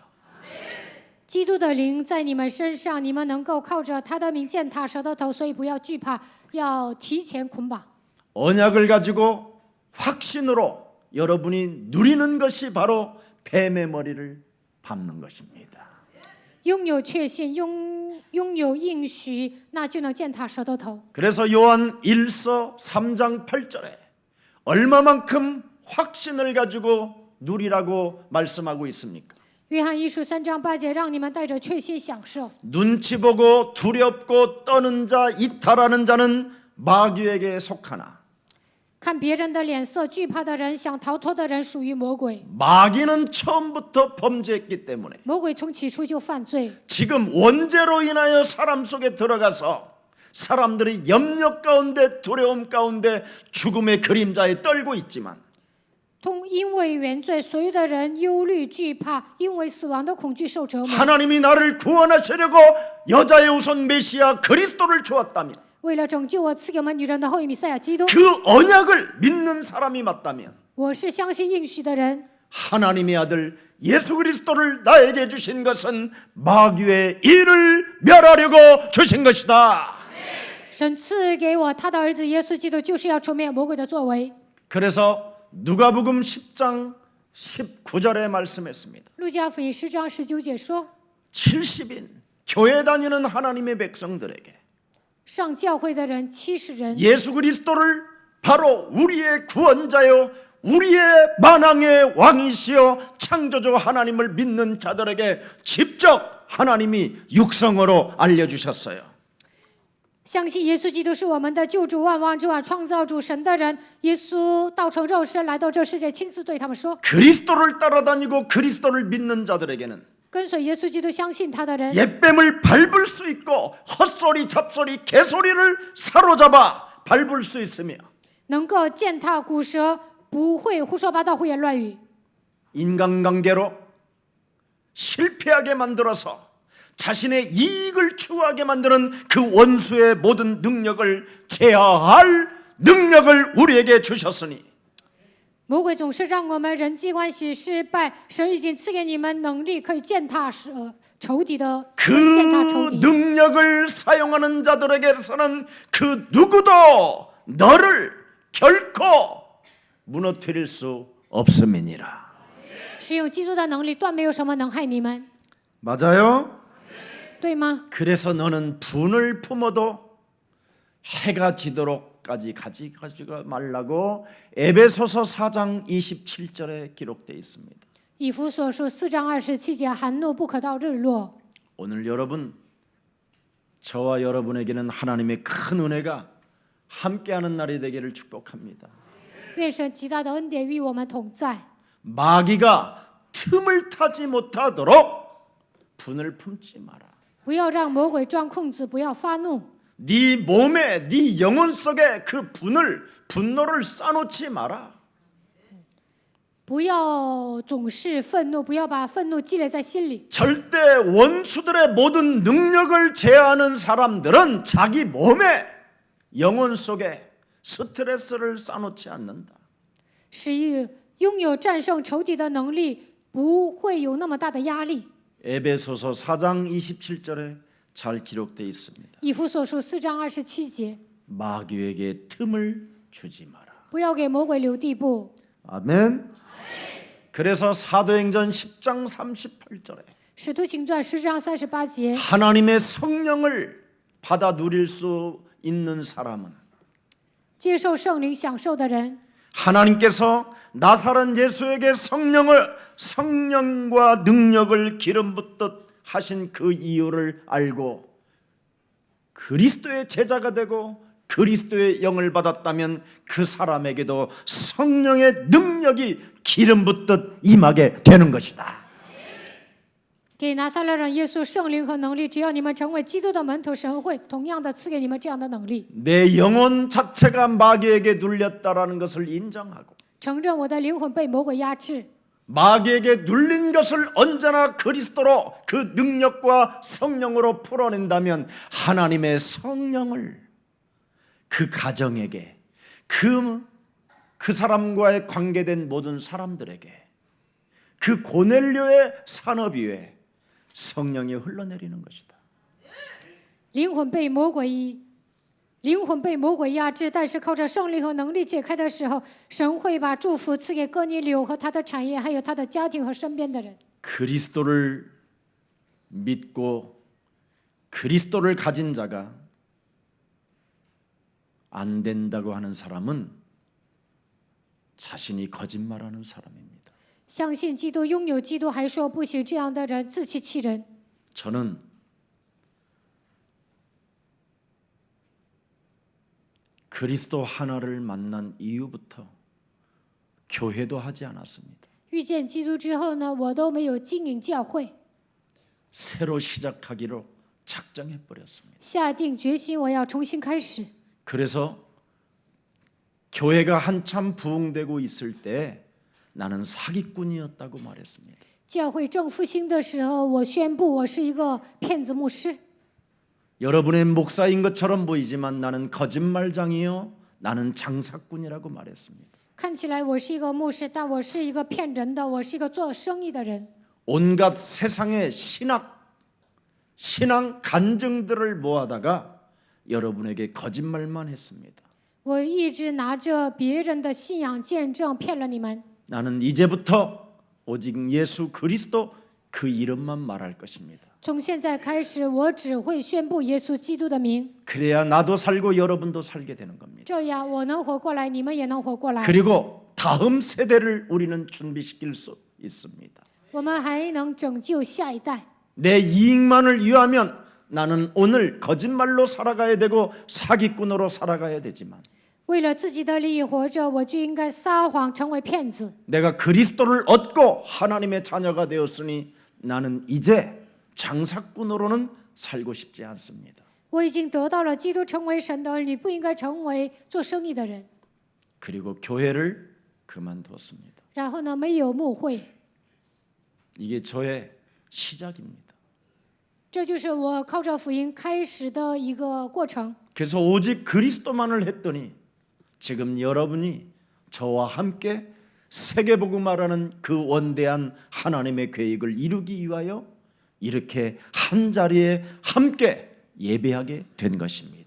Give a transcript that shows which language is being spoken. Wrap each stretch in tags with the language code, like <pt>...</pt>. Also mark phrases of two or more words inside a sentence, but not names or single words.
<zh>基督的灵在你们身上，你们能够靠着他的名践踏蛇的头，所以不要惧怕，要提前捆绑。</zh> <ko>언약을 가지고 확신으로 여러분이 누리는 것이 바로 뱀의 머리를 밟는 것입니다.</ko> <zh>拥有确信，拥有应许，那就能践踏蛇的头。</zh> <ko>그래서 요한 1서 3장 8절에 얼마만큼 확신을 가지고 누리라고 말씀하고 있습니까?</ko> <zh>约翰一书3章8节，让你们带着确信享受。</zh> <ko>눈치 보고 두렵고 떠는 자, 이탈하는 자는 마귀에게 속하나</ko> <zh>看别人的脸色，惧怕的人，想逃脱的人，属于魔鬼。</zh> <ko>마귀는 처음부터 범죄했기 때문에</ko> <zh>魔鬼从起初就犯罪，</zh> <ko>지금 원죄로 인하여 사람 속에 들어가서 사람들이 염려 가운데 두려움 가운데 죽음의 그림자에 떨고 있지만</ko> <zh>因为原罪，所有的人忧虑惧怕，因为死亡的恐惧受折磨。</zh> <ko>하나님이 나를 구원하시려고 여자의 우선 메시아 그리스도를 주었다면</ko> <zh>为了拯救我，赐给我们女人的后裔弥赛亚基督。</zh> <ko>그 언약을 믿는 사람이 맞다면</ko> <zh>我是相信应许的人，</zh> <ko>하나님의 아들 예수 그리스도를 나에게 주신 것은 마귀의 일을 멸하려고 주신 것이다.</ko> <zh>神赐给我他的儿子耶稣基督，就是要除灭魔鬼的作为。</zh> <ko>그래서 누가복음 10장 19절에 말씀했습니다.</ko> <zh>路加福音10章19节说，</zh> <ko>70인 교회 다니는 하나님의 백성들에게</ko> <zh>上教会的人70人，</zh> <ko>예수 그리스도를 바로 우리의 구원자요 우리의 만왕의 왕이시여 창조주 하나님을 믿는 자들에게 직접 하나님이 육성으로 알려주셨어요.</ko> <zh>相信耶稣基督是我们的救主，万王之王，创造主神的人。耶稣道成肉身来到这世界，亲自对他们说：</zh> <ko>그리스도를 따라다니고 그리스도를 믿는 자들에게는</ko> <zh>跟随耶稣基督、相信他的人，</zh> <ko>옛뱀을 밟을 수 있고 헛소리 잡소리 개소리를 사로잡아 밟을 수 있으며</ko> <zh>能够践踏骨舌，不会胡说八道、胡言乱语。</zh> <ko>인간관계로 실패하게 만들어서 자신의 이익을 추구하게 만드는 그 원수의 모든 능력을 제어할 능력을 우리에게 주셨으니</ko> <zh>魔鬼总是让我们人际关系失败，神已经赐给你们能力，可以践踏仇敌的，践踏仇</zh> <ko>그</ko> <zh>敌。</zh> <ko>능력을 사용하는 자들에게서는 그 누구도 너를 결코 무너뜨릴 수 없음이니라.</ko> <zh>使用基督的能力，断没有什么能害你们，</zh> <ko>맞아요?</ko> <zh>对吗？</zh> <ko>그래서 너는 분을 품어도 해가 지도록까지 가지가 말라고 에베소서 4장 27절에 기록되어 있습니다.</ko> <zh>以弗所书4章27节，含怒不可到日落。</zh> <ko>오늘 여러분, 저와 여러분에게는 하나님의 큰 은혜가 함께하는 날이 되기를 축복합니다.</ko> <zh>愿神极大的恩典与我们同在，</zh> <ko>마귀가 틈을 타지 못하도록 분을 품지 마라.</ko> <zh>不要让魔鬼钻空子，不要发怒。</zh> <ko>네 몸에, 네 영혼 속에 그 분노를 쌓아놓지 마라.</ko> <zh>不要总是愤怒，不要把愤怒积累在心里。</zh> <ko>절대 원수들의 모든 능력을 제어하는 사람들은 자기 몸에, 영혼 속에 스트레스를 쌓아놓지 않는다.</ko> <zh>是拥有战胜仇敌的能力，不会有那么大的压力。</zh> <ko>에베소서 4장 27절에 잘 기록되어 있습니다.</ko> <zh>以弗所书4章27节，</zh> <ko>마귀에게 틈을 주지 마라.</ko> <zh>不要给魔鬼留地步。</zh> <ko>아멘. 그래서 사도행전 10장 38절에</ko> <zh>使徒行传10章38节，</zh> <ko>하나님의 성령을 받아 누릴 수 있는 사람은</ko> <zh>接受圣灵享受的人，</zh> <ko>하나님께서 나사렛 예수에게 성령과 능력을 기름 붓듯 하신 그 이유를 알고 그리스도의 제자가 되고 그리스도의 영을 받았다면 그 사람에게도 성령의 능력이 기름 붓듯 임하게 되는 것이다.</ko> <zh>给拿撒勒人耶稣圣灵和能力。只要你们成为基督的门徒，神会同样的赐给你们这样的能力。</zh> <ko>내 영혼 자체가 마귀에게 눌렸다라는 것을 인정하고</ko> <zh>承认我的灵魂被魔鬼压制，</zh> <ko>마귀에게 눌린 것을 언제나 그리스도로 그 능력과 성령으로 풀어낸다면 하나님의 성령을 그 가정에게 그 사람과의 관계된 모든 사람들에게 그 고넬료의 산업 위에 성령이 흘러내리는 것이다.</ko> <zh>灵魂被魔鬼压制，但是靠着圣灵和能力解开的时候，神会把祝福赐给哥尼流和他的产业，还有他的家庭和身边的人。</zh> <ko>그리스도를 믿고 그리스도를 가진 자가 안 된다고 하는 사람은 자신이 거짓말하는 사람입니다.</ko> <zh>相信基督、拥有基督还说不行这样的人，自欺欺人。</zh> <ko>저는 그리스도 하나를 만난 이후부터 교회도 하지 않았습니다.</ko> <zh>遇见基督之后呢，我都没有经营教会，</zh> <ko>새로 시작하기로 작정해 버렸습니다.</ko> <zh>下定决心我要重新开始。</zh> <ko>그래서 교회가 한참 부흥되고 있을 때 나는 사기꾼이었다고 말했습니다.</ko> <zh>教会正复兴的时候，我宣布我是一个骗子牧师。</zh> <ko>여러분의 목사인 것처럼 보이지만 나는 거짓말장이요, 나는 장사꾼이라고 말했습니다.</ko> <zh>看起来我是一个牧师，但我是一个骗人的，我是一个做生意的人。</zh> <ko>온갖 세상의 신앙 간증들을 모아다가 여러분에게 거짓말만 했습니다.</ko> <zh>我一直拿着别人的信仰见证骗了你们。</zh> <ko>나는 이제부터 오직 예수 그리스도 그 이름만 말할 것입니다.</ko> <zh>从现在开始，我只会宣布耶稣基督的名，</zh> <ko>그래야 나도 살고 여러분도 살게 되는 겁니다.</ko> <zh>这样我能活过来，你们也能活过来。</zh> <ko>그리고 다음 세대를 우리는 준비시킬 수 있습니다.</ko> <zh>我们还能拯救下一代。</zh> <ko>내 이익만을 위하면 나는 오늘 거짓말로 살아가야 되고 사기꾼으로 살아가야 되지만</ko> <zh>为了自己的利益活着，我就应该撒谎，成为骗子。</zh> <ko>내가 그리스도를 얻고 하나님의 자녀가 되었으니 나는 이제 장사꾼으로는 살고 싶지 않습니다.</ko> <zh>我已经得到了基督，成为神的儿女，不应该成为做生意的人。</zh> <ko>그리고 교회를 그만두었습니다.</ko> <zh>然后呢，没有牧会，</zh> <ko>이게 저의 시작입니다.</ko> <zh>这就是我靠着福音开始的一个过程。</zh> <ko>그래서 오직 그리스도만을 했더니 지금 여러분이 저와 함께 세계복음화라는 그 원대한 하나님의 계획을 이루기 위하여 이렇게 한 자리에 함께 예배하게 된 것입니다.</ko>